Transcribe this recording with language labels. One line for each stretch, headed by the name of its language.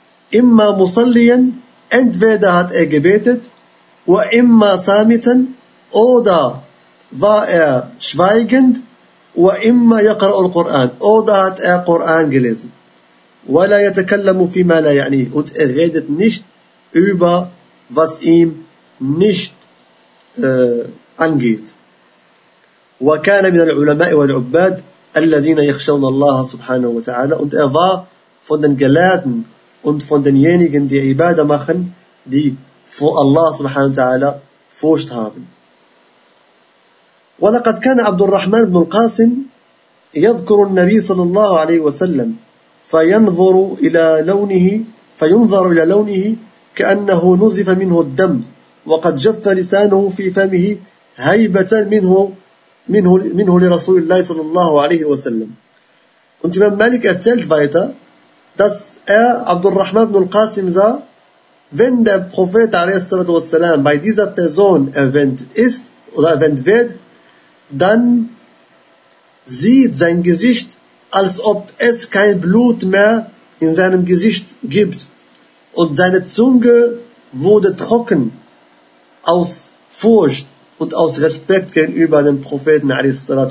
German: Immer Musallien, entweder hat er gebetet, oder immer Samiten, oder war er schweigend, oder immer Yaqra'u al-Quran, oder hat er Koran gelesen.
Arabic: وَلَا يَتَكَلَّمُ فِي مَا لَا يَعْنِي.
German: Und er redet nicht über, was ihm nicht angeht.
Arabic: وكان من العلماء والعباد الذين يخشون الله سبحانه وتعالى.
German: Und er war von den Gelehrten und von denjenigen, die Ibadah machen, die vor Allah سبحانه وتعالى Furcht haben.
Arabic: ولقد كان عبد الرحمن بن القاسم يذكر النبي صلى الله عليه وسلم فينظر إلى لونه كأنه نزف منه الدم وقد جف لسانه في فمه هيبة منه لرسول الله صلى الله عليه وسلم.
German: Und Imam Malik erzählt weiter, dass er Abdurrahman ibn al-Qasim sah, wenn der Prophet a.s. bei dieser Person erwähnt ist oder erwähnt wird, dann sieht sein Gesicht, als ob es kein Blut mehr in seinem Gesicht gibt, und seine Zunge wurde trocken aus Furcht und aus Respekt gegenüber dem Propheten a.s.